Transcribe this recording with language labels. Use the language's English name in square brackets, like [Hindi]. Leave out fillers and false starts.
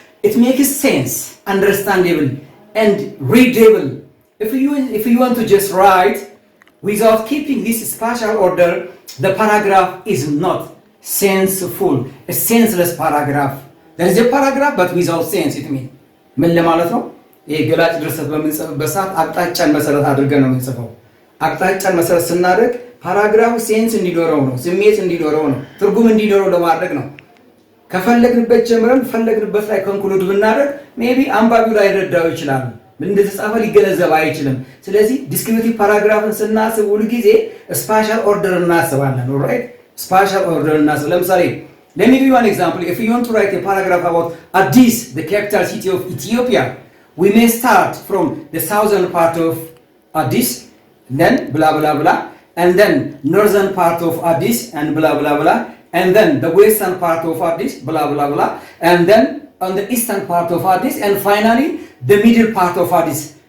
[English] It makes sense, understandable and readable. If you want to just write without keeping this spatial order, the paragraph is not senseful, a senseless paragraph. There is a paragraph but without sense, it means. [Amharic] ምን ለማለት ነው? ይሄ ገላጭ ድርሰት በምንጽፍበት ሰዓት አቅጣጫን መሰረት አድርገን ነው የምንጽፈው። አቅጣጫን መሰረት ስናደርግ ፓራግራፉ ሴንስ እንዲኖረው ነው፣ ስሜት እንዲኖረው ነው፣ ትርጉም እንዲኖረው ለማድረግ ነው። ከፈለግንበት ጀምረን ፈለግንበት ላይ ኮንክሉድ ብናደርግ ሜቢ አንባቢው ላይ ረዳው ይችላል፣ ምን እንደተጻፈ ሊገነዘብ አይችልም። ስለዚህ ዲስክሪፕቲቭ ፓራግራፍን ስናስብ ሁሉ ጊዜ ስፓሻል ኦርደር እናስባለን። ኦልራይት ስፓሻል ኦርደር እናስብ። ለምሳሌ [English] let me give you one example. If you want to write a paragraph about Addis, the capital city of Ethiopia, we may start from the southern part of Addis, then blah blah blah, and then northern part of Addis and blah blah blah, and then the western part of Addis, blah blah blah, and then on the eastern part of Addis, and finally the middle part of Addis.